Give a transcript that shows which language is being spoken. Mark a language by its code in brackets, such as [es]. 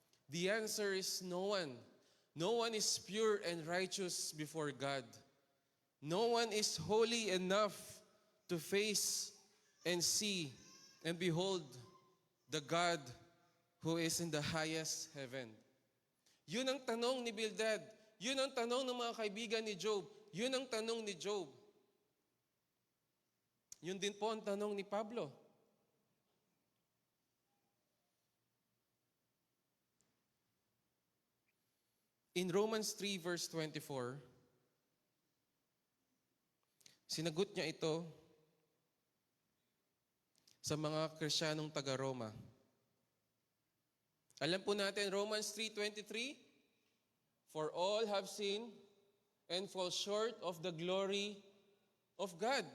[en] The answer is no one. No one is pure and righteous before God. No one is holy enough to face and see and behold the God who is in the highest heaven. [tl] Yun ang tanong ni Bildad. Yun ang tanong ng mga kaibigan ni Job. Yun ang tanong ni Job. Yun din po ang tanong ni Pablo. In Romans 3 verse 24, sinagot niya ito sa mga Kristiyanong taga-Roma. [en] Alam po natin, Romans 3:23, for all have sinned and fall short of the glory of God.